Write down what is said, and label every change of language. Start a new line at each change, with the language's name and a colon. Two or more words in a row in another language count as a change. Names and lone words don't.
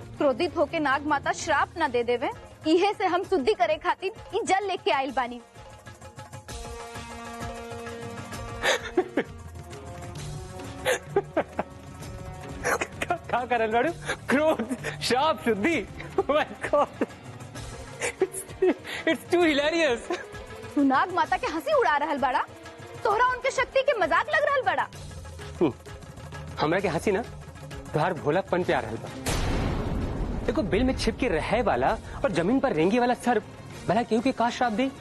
Bhojpuri: क्रोधित होके नाग माता श्राप न दे देवे, इहे से हम शुद्धि करे खातिर ई जल लेके आइल बानी। क्या करल बाड़ू? क्रोध, श्राप, शुद्धि।
English: Oh my God. It's too hilarious.
Bhojpuri: तू नाग माता के हंसी उड़ा रहल बड़ा, तोहरा उनके शक्ति के मजाक लग रहल बड़ा। हमरा के हंसी ना तुहार भोलापन पे आ रहल बा। देखो, बिल में छिप के रहे वाला और जमीन पर रेंगे वाला सर्प भला केहू के का श्राप दे?